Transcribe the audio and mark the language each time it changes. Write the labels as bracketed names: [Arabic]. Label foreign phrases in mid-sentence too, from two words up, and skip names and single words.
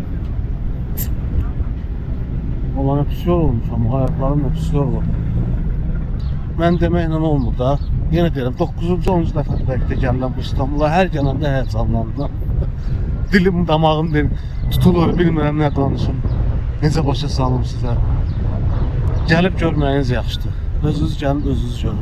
[Turkish] Olan hepsi yol olmuş ama hayatların hepsi yol olmuş. [Azerbaijani] Mən deməklə olmur da. Yenə deyirəm, 9-cu 10-cu dəfə bəlkə gələm bu İstanbula. Hər gələndə həyəcanlandım. Dilim, damağım tutulur, bilmirəm nə danışım. Necə başa salım sizə. Gəlib görməyiniz yaxşıdır. Özünüz gəlin, özünüz görün.